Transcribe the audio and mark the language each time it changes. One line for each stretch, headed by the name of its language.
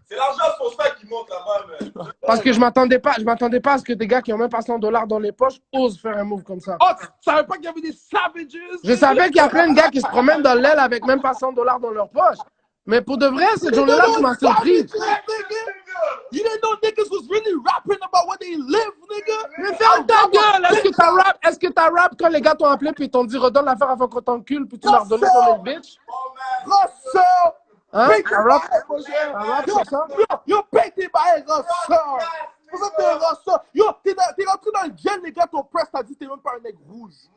French: C'est l'argent sponsor qui monte là-bas, man. Parce que je m'attendais pas à ce que des gars qui ont même pas 100 $ dans les poches osent faire un move comme ça. Oh, tu savais pas qu'il y avait des savages? Je savais qu'il y a plein de gars qui se promènent dans l'aile avec même pas 100 $ dans leur poche. Mais pour de vrai, cette journée-là, tu m'as surpris.
English: You didn't know niggas was really rapping about what they live, nigga.
French: Mais ferme ta gueule! Est-ce que t'as rap quand les gars t'ont appelé puis t'ont dit redonne l'affaire avant qu'on t'encule puis tu leur donnais ton little bitch? Russell! Hein? Paye T'as rap? tes T'as rap sur ça? Yo, paye tes bails, Russell! C'est pour ça que t'es Russell. Yo, t'es rentré dans le gel, les gars, ton press t'a dit t'es même pas un nègre rouge.